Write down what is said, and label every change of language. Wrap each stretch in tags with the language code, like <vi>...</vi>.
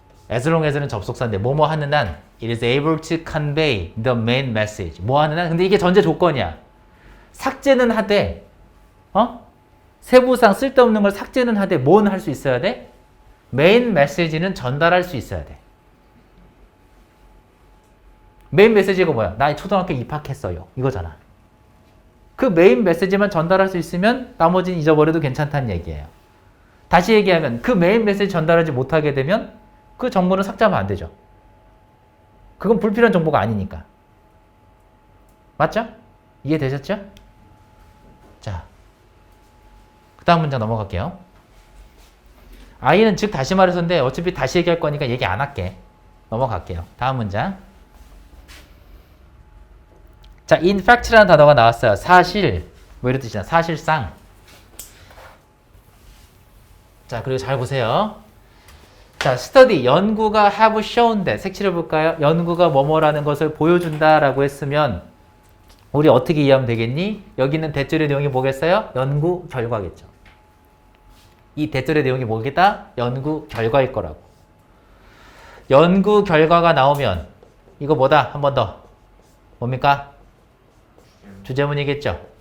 <en>As long as는</en> <ko>접속사인데 뭐뭐 하는 한</ko> <en>it is able to convey the main message.</en> <ko>뭐 하는 한? 근데 이게 전제 조건이야. 삭제는 하되 세부상 쓸데없는 걸 삭제는 하되 뭐는 할 수 있어야 돼? 메인 메시지는 전달할 수 있어야 돼. 메인 메시지가 뭐야? 나 초등학교 입학했어요. 이거잖아. 그 메인 메시지만 전달할 수 있으면 나머지는 잊어버려도 괜찮다는 얘기예요. 다시 얘기하면 그 메인 메시지 전달하지 못하게 되면 그 정보는 삭제하면 안 되죠. 그건 불필요한 정보가 아니니까. 맞죠? 이해되셨죠? 자, 그 다음 문장 넘어갈게요. I는 즉 다시 말해서인데 어차피 다시 얘기할 거니까 얘기 안 할게. 넘어갈게요. 다음 문장. 자, in fact라는 단어가 나왔어요. 사실, 뭐 이런 뜻이잖아. 사실상. 자, 그리고 잘 보세요.</ko> <en>자, study,</en> <ko>연구가</ko> <en>have shown that.</en> <ko>색칠해 볼까요? 연구가 뭐뭐라는 것을 보여준다라고 했으면 우리 어떻게 이해하면 되겠니? 여기 있는 대절의 내용이 뭐겠어요? 연구 결과겠죠. 이 대절의 내용이 뭐겠다? 연구 결과일 거라고. 연구 결과가 나오면 이거 뭐다? 한 번 더. 뭡니까? 주제문이겠죠.</ko>